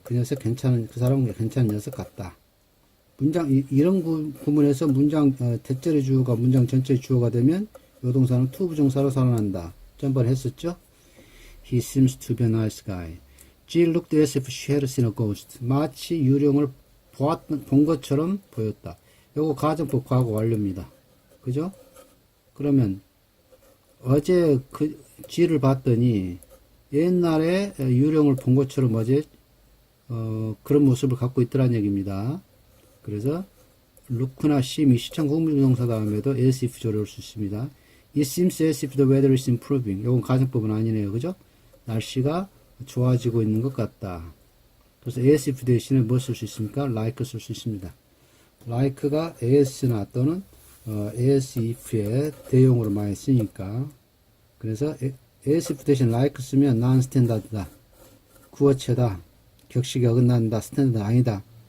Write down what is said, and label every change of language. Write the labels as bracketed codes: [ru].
[ko] 그 사람은 괜찮은 녀석 같다. 이런 구문에서 문장, 대절의 주어가 문장 전체의 주어가 되면 요 동사는 to 부정사로 살아난다. 전번에 했었죠? [en] He seems to be a nice guy. Jill looked as if she had seen a ghost. [ko] 마치 유령을 본 것처럼 보였다. 요거 가정법 과거 완료입니다. 그죠? 그러면 어제 Jill을 봤더니 옛날에 유령을 본 것처럼 어제 그런 모습을 갖고 있더란 얘기입니다. 그래서 look나 seem이 시청 후미동사 다음에도 as if 조를 올 수 있습니다. [en] It seems as if the weather is improving. [ko] 요건 가정법은 아니네요. 그죠? 날씨가 좋아지고 있는 것 같다. 그래서 as if 대신에 뭐 쓸 수 있습니까? like 쓸 수 있습니다. like가 as나 또는 as if의 대용으로 많이 쓰니까. 그래서 as if 대신 like 쓰면 non-standard다. 구어체다. 격식이 어긋난다. 스탠다드 아니다.